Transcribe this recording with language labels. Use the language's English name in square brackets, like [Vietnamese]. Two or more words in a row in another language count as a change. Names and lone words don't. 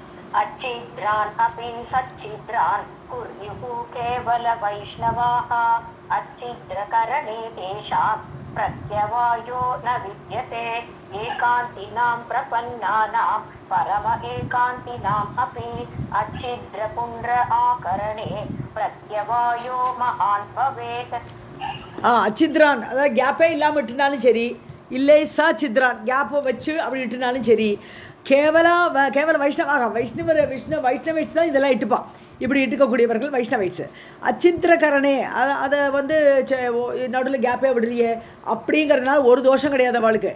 [Sanskrit] अच्छिद्रान् अपि सच्चिद्रान् कुर्युः केवलवैष्णवाः अच्छिद्रकरणे तेषां प्रत्यवायो न विद्यते एकान्तिनां प्रपन्नानां परम एकान्तिनाम् अपि अच्छिद्रपुण्ड्र आकरणे प्रत्यवायो महान् भवेत् [Tamil] அச்சித்ரான் அதாவது கேப்பே இல்லாமல் விட்டுனாலும் சரி, இல்லை ச சித்ரான் கேப்பை வச்சு அப்படி விட்டுனாலும் சரி, [Sanskrit] केवल वैष्णवाः [Tamil] வைஷ்ணவைட்ஸ் தான் இதெல்லாம் இட்டுப்பான். இப்படி இட்டுக்கக்கூடியவர்கள் வைஷ்ணவைட்ஸு. அச்சித்திரகரணே அதை வந்து நடுவில் கேப்பே விடுறியே அப்படிங்கிறதுனால ஒரு தோஷம் கிடையாது அவளுக்கு.